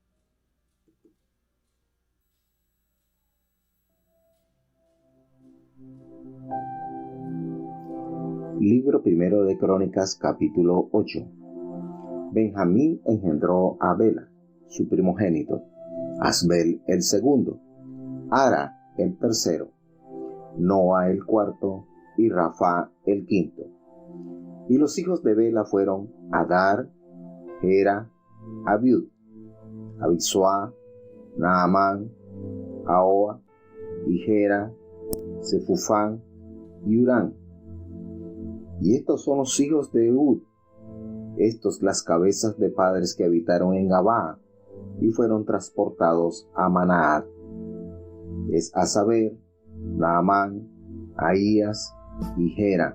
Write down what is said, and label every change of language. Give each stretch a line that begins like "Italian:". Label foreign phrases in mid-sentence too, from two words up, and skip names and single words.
Spanish: Libro primero de Crónicas, capítulo 8. Benjamín engendró a Bela, su primogénito, Asbel el segundo, Ara el tercero, Noa el cuarto y Rafa el quinto. Y los hijos de Bela fueron Adar, Gera, Abiud, Abisua, Naamán, Ahoa, Igera, Sefufán y Urán. Y estos son los hijos de Eud, estos las cabezas de padres que habitaron en Gabaa y fueron transportados a Manaat. Es a saber, Naamán, Ahías y Gera.